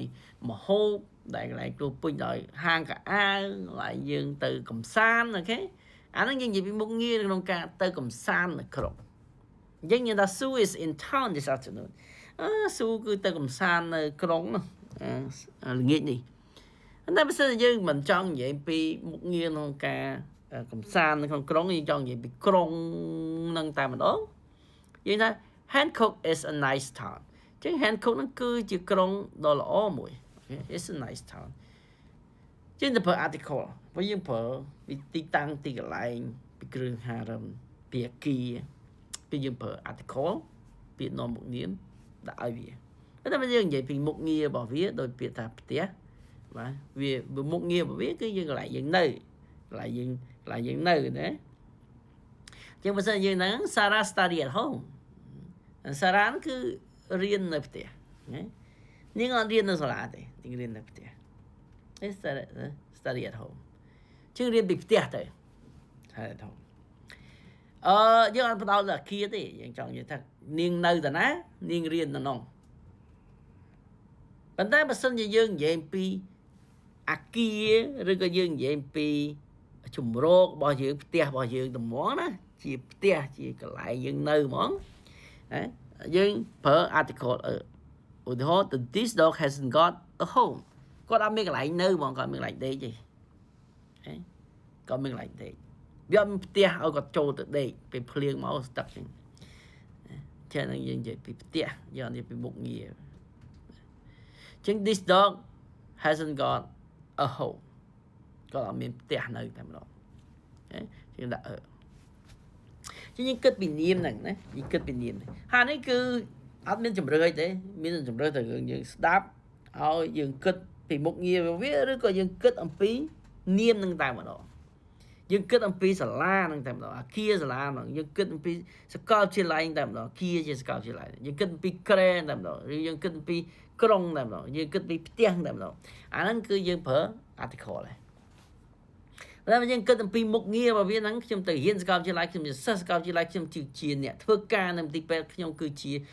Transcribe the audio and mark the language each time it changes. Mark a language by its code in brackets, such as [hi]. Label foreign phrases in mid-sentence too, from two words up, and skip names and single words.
[km] ម្ហូបដែលកន្លែងពោពេញដោយហាងកាអាវកន្លែងយើងទៅកំសាន្តអូខេអាហ្នឹងយើងនិយាយពីមុខងារក្នុងការទៅកំសាន្តនៅក្រុងយើងនិយាយថា [en] Sue is in town this afternoon [km] Sue គឺទៅកំសាន្តនៅក្រុងល្ងាចនេះតែ បើសិនយើងមិនចង់និយាយពីមុខងារក្នុងការកំសាន្តនៅក្នុងក្រុងយើងចង់និយាយពីក្រុងនឹងតែម្ដងយើងថា [en] Hancock is a nice town [km] ចឹង Hancock ហ្នឹងគឺជាក្រុង ដ៏ល្អមួយ [en] It's a nice town [km] ចឹងទៅប្រើ article ព្រោះយើងប្រើពីទីតាំងទីកន្លែងពីគ្រឿងហារឹមពីអគារពី យើងប្រើ article ពាក្យនាំមុខនាមដាក់ឲ្យវាតែបើយើងនិយាយពីមុខងាររបស់វាដោយពាក្យថាផ្ទះ បាទវាមុខងាររបស់វាគឺយើងកន្លែងយើងនៅកន្លែងយើងនៅណាចឹងបើសិនយើងហ្នឹង [en] Sarah study at home [km] Sarah គឺរៀននៅផ្ទះណានាងអត់រៀននៅសាលាទេនាងរៀននៅផ្ទះ [en] study at home [km] ជាងរៀនពីផ្ទះទៅហើយ [en] at home [km] យើងអត់បដោតលើអគារទេយើងចង់និយាយថានាងនៅតាណានាងរៀននៅនោះ ប៉ុន្តែបើសិនជាយើងនិយាយពីអគារឬក៏យើងនិយាយពីជំរករបស់យើងផ្ទះរបស់យើងត្មងណាជាផ្ទះជាកន្លែងយើងនៅហ្មងណាយើងប្រើ article ឧទាហរណ៍ [en] this dog hasn't got a home [km] គាត់អត់មានកន្លែងនៅហ្មងគាត់មានកន្លែងដេក ទេគាត់មានកន្លែងដេកវាអត់មានផ្ទះឲ្យគាត់ចូលទៅដេកពេលភ្លៀងមកស្ទឹកចឹងចឹងយើងនិយាយពីផ្ទះយើងនិយាយពីមុខងារចឹង [en] this dog hasn't got a home [km] គាត់អត់មានផ្ទះនៅតែម្ដងចឹ ងដាក់ចឹងយើងគិតពីនាមហ្នឹងណាយើងគិតពីនាមហ្នឹងហើយនេះគឺអត់មានជំរឿនទេមានជំរឿនតែរឿងយើងស្ដាប់ឲ្យយើងគិត ពីមុខងារវាឬក៏យើងគិតអំពីនាមហ្នឹងតែម្ដងយើងគិតអំពីសាលាហ្នឹងតែម្ដងអគារសាលាហ្នឹងយើងគិតអំពីសាកលវិទ្យាល័យតែម្ដងអគារជាសាកលវិទ្យាល័យយើងគិតអំពីក្រែតែម្ដងឬយើងគិតអំពីក្រុងតែម្ដងយើងគិតពីផ្ទះតែម្ដងអាហ្នឹងគឺយើងប្រើ article ដែរតែបើយើងគិតអំពីមុខងាររបស់វាហ្នឹងខ្ញុំទៅរៀនសាកលវិទ្យាល័យខ្ញុំជាសិស្សសាកលវិទ្យាល័យខ្ញុំជាអ្នកធ្វើការនៅមន្ទីរពេទ្យខ្ញុំគឺជា